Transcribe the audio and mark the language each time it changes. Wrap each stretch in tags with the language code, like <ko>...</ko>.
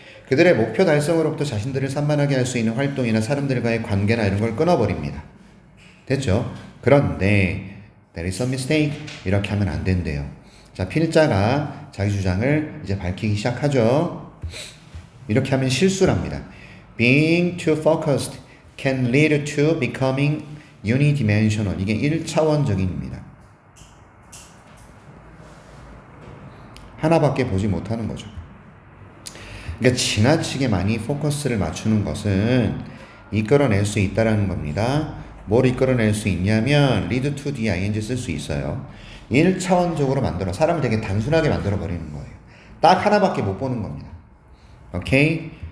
<ko>그들의 목표 달성으로부터 자신들을 산만하게 할 수 있는 활동이나 사람들과의 관계나 이런 걸 끊어버립니다. 됐죠? 그런데</ko> <en>there is a mistake,</en> <ko>이렇게 하면 안 된대요. 자, 필자가 자기 주장을 이제 밝히기 시작하죠. 이렇게 하면 실수랍니다.</ko> <en>Being too focused can lead to becoming unidimensional.</en> <ko>이게 1차원적인입니다. 하나밖에 보지 못하는 거죠. 그러니까 지나치게 많이 포커스를 맞추는 것은 이끌어낼 수 있다는 겁니다. 뭘 이끌어낼 수 있냐면</ko> <en>lead to the ing</en> <ko>쓸 수 있어요. 1차원적으로 만들어 사람을 되게 단순하게 만들어 버리는 거예요. 딱 하나밖에 못 보는 겁니다. 오케이?</ko>